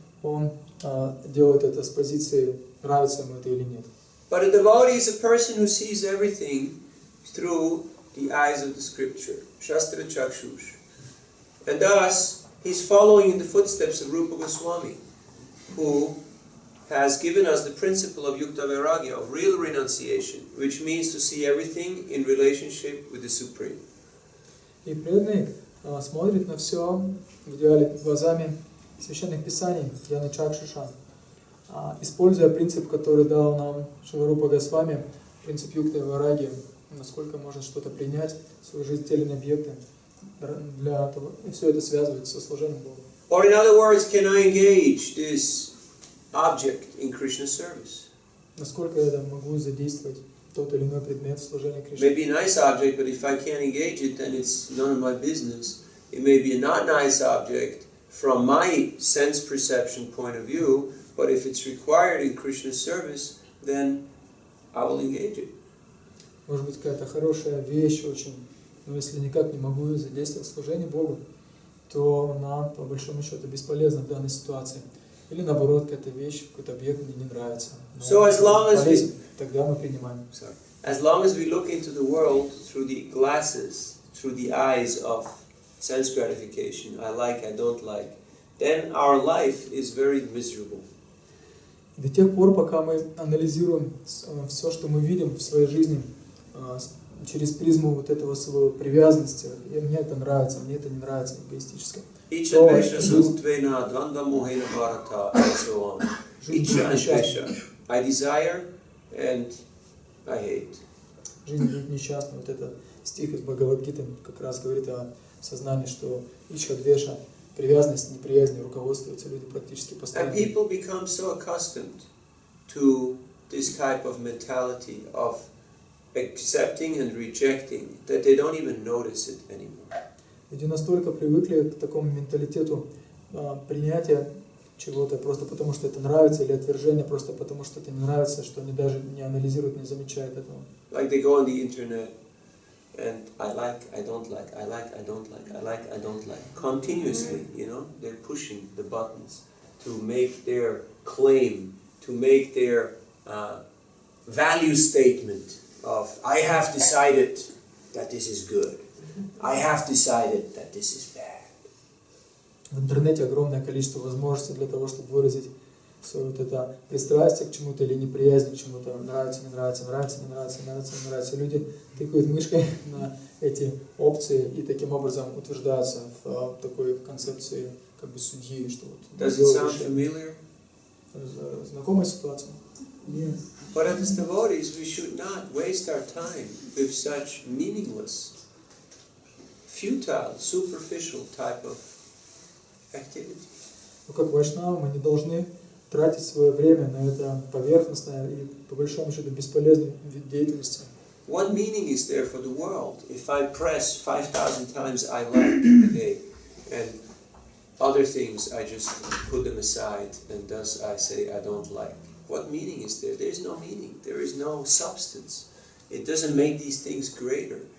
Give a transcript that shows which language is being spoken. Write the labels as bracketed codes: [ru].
[ru] Он делает это с позиции, нравится ему это или нет. [en] But a devotee is a person who sees everything through the eyes of the scripture, Shastra Chakshush. And thus, he's following in the footsteps of Rupa Goswami, who has given us the principle of Yukta Vairagya, of real renunciation, which means to see everything in relationship with the Supreme. [ru] И преданный смотрит на все в идеале глазами священных писаний, Яны Чакшуша, используя принцип, который дал нам Шрила Рупа Госвами, принцип Юкта Вайраги, насколько можно что-то принять в свою жизнь, те или иные объекты, для того, и все это связывается со служением Богу. [en] Or in other words, can I engage this object in Krishna's service? [ru] Насколько я могу задействовать тот или иной предмет в служении Кришне? [en] Maybe a nice object, but if I can't engage it, then it's none of my business. It may be a not nice object from my sense perception point of view, but if it's required in Krishna's service, then I will engage it. [ru] Может быть, какая-то хорошая вещь очень, но если никак не могу задействовать служение Богу, то она, по большому счету, бесполезна в данной ситуации. Или наоборот, какая-то вещь, какой-то объект мне не нравится. [en] So as long as we, [ru] тогда мы принимаем. [en] As long as we look into the world through the glasses, through the eyes of sense gratification, I like, I don't like, then our life is very miserable. [ru] До тех пор, пока мы анализируем все, что мы видим в своей жизни, через призму вот этого своего привязанности, мне это нравится, мне это не нравится, эгоистически. [sa] Ича Двеша Самутвена, Дванда Мохена Бхарата, [en] and so on. Ича and Двеша. I desire and I hate. [ru] Жизнь будет несчастна. Вот этот стих из Бхагавад-гиты как раз говорит о сознании, что Ича Двеша, привязанности, неприязни руководствуются люди практически [en] And [ru] постоянно. [en] people become so accustomed to this type of mentality of accepting and rejecting that they don't even notice it anymore. [ru] Люди настолько привыкли к такому менталитету принятия чего-то просто потому, что это нравится, или отвержения просто потому, что это не нравится, что они даже не анализируют, не замечают этого. [en] Like they go on the internet and I like, I don't like, I like, I don't like, I like, I don't like. Continuously, you know, they're pushing the buttons to make their claim, to make their value statement of I have decided that this is good. I have decided that this is bad. [ru] В интернете огромное количество возможностей для того, чтобы выразить свое вот это пристрастие к чему-то или неприязнь к чему-то. Нравится, не нравится, нравится, не нравится, нравится, не нравится. Люди тыкают мышкой на эти опции и таким образом утверждаются в такой концепции как бы судьи, что вот... [en] Does it sound familiar? [ru] Знакомая ситуация? [en] Yes. But as devotees, we should not waste our time with such meaningless, futile, superficial type of activity. [ru] Но как вайшнавы мы не должны тратить свое время на это поверхностное и по большому счету бесполезный вид деятельности. [en] What meaning is there for the world if I press 5,000 times I like a day and other things I just put them aside and thus I say I don't like? What meaning is there? There is no meaning. There is no substance. It doesn't make these things greater.